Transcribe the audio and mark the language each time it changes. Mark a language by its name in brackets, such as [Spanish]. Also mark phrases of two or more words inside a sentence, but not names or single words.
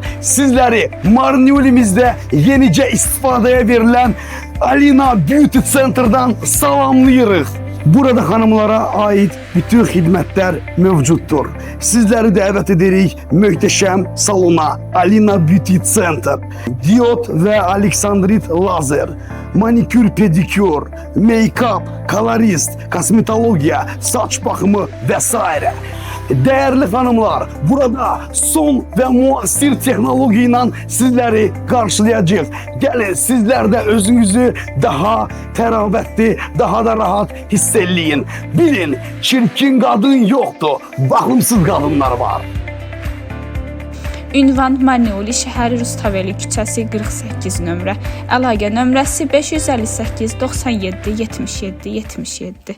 [Azerbaijani] Sizləri Marneoli'mizdə yenicə istifadəyə verilən Alina Beauty Center'dan salamlayırıq. Burada xanımlara aid bütün xidmətlər mövcuddur. Sizləri dəvət edirik möhtəşəm salona Alina Beauty Center. Diod və Aleksandrit lazer, manikür pedikür, make-up, kolorist, kosmetologiya, saç baxımı və s. [Turkish] Değerli hanımlar, burada son ve muasir teknolojiyle sizleri karşılayacağız. Gelin sizler de özünüzü daha teravətli, daha da rahat hissetleyin. Bilin, çirkin kadın yoktu, bakımsız kadınlar var. [Azerbaijani] Ünvan Marneoli şəhəri Rustaveli küçəsi 48 nömrə. Əlaqə nömrəsi 558 97 77 77.